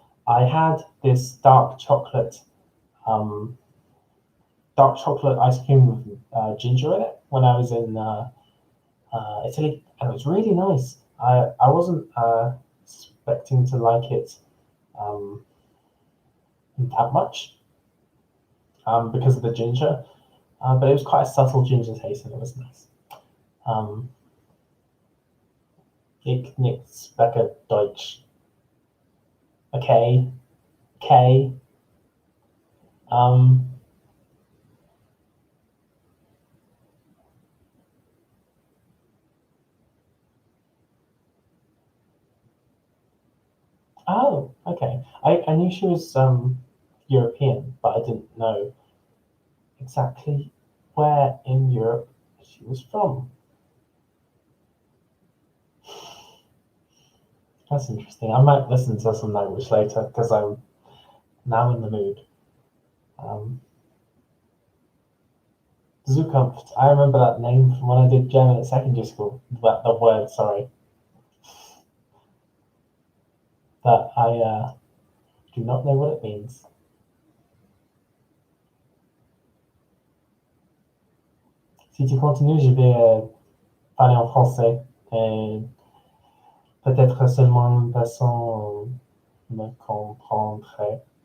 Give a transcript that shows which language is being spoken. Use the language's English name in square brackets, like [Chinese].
[English] I had this um, dark chocolate ice cream with ginger in it when I was in Italy, and it was really nice. I wasn't expecting to like it um, that much because of the ginger, but it was quite a subtle ginger taste, and it was nice. [German] Um, Ich nicht spreche Deutsch. [English] Okay, okay. Um, oh, okay. I knew she was European, but I didn't know exactly where in Europe she was from. That's interesting. I might listen to some language later because I'm now in the mood. [German] Um, Zukunft. [English] I remember that name from when I did German at secondary school. The word, sorry, that I do not know what it means. [French] Si tu continues, je vais parler en français. Et peut-être seulement une personne me comprendrait.